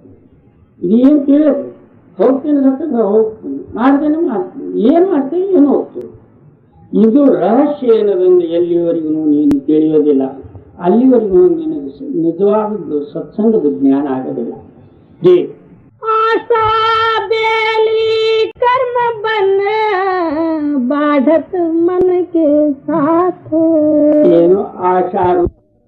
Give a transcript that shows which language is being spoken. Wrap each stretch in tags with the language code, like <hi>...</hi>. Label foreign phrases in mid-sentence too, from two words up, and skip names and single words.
<kn>ಇದೇನು ತಿಳಿಯೋದು? ಹೋಗ್ತೀನಿ ಸತ್ಸಂಗ, ಹೋಗ್ತೀನಿ, ಮಾಡ್ತೇನೆ ಮಾಡ್ತೀನಿ, ಏನ್ ಮಾಡ್ತೇನೆ ಏನು ಹೋಗ್ತೀನಿ. ಇದು ರಹಸ್ಯ ಏನದಂದ್ರೆ ಎಲ್ಲಿವರೆಗೂ ನೀನು ತಿಳಿಯೋದಿಲ್ಲ, ಅಲ್ಲಿವರೆಗೂ ನಿನಗೆ ನಿಜವಾದದ್ದು ಸತ್ಸಂಗದ ಜ್ಞಾನ ಆಗೋದಿಲ್ಲ. ಜೀ</kn> <hi>आशा बेली कर्म बन बाढ़त मन के साथ.</hi> <kn>ಏನು ಆಶಾ</kn>